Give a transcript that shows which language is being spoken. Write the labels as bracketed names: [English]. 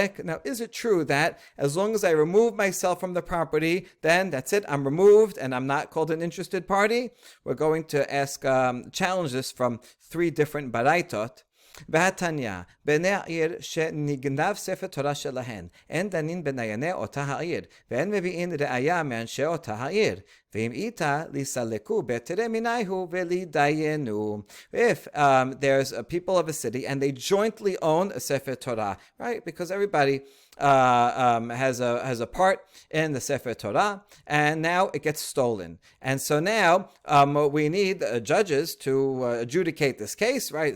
[English] Now, is it true that as long as I remove myself from the property, then that's it, I'm removed and I'm not called an interested party? We're going to ask challenge this from 3 different baraitot. [Hebrew] והתניא, בני העיר שנגנב ספר תורה שלהן, אין דנין בנייני אותה העיר, ואין מביאים ראיה מאנשי אותה העיר, ואם איתה לסלקו בתרי מיניהו ולדיינו. [English] If there's a people of a city and they jointly own a Sefer Torah, right? Because everybody has a part in the Sefer Torah, and now it gets stolen. And so now we need judges to adjudicate this case, right?